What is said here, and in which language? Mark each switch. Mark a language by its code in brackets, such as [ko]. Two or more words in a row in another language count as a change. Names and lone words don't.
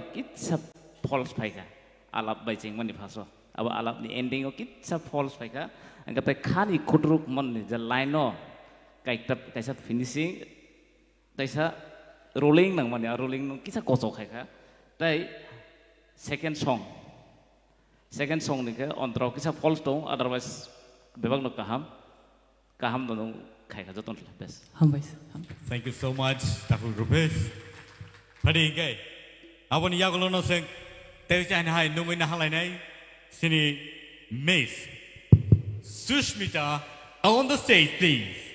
[trp] kitsa false phaika alap bai ching mani phaso aba alap ni ending o kitsa false phaika engkatai khani kudruk mon ni ja line no kaisa finishing taisa rolling nang mani rolling no kitsa kosok khaika tai [en] second song [trp] ni ke ontro kisa false dong otherwise bebak no kaham no khaika joton best [en] Thank you so much [trp] Dr. Rupesh Padi ke abon yagulo no sing teuchan hai numai na halai nai sini Miss Sushmita [en] on the stage please.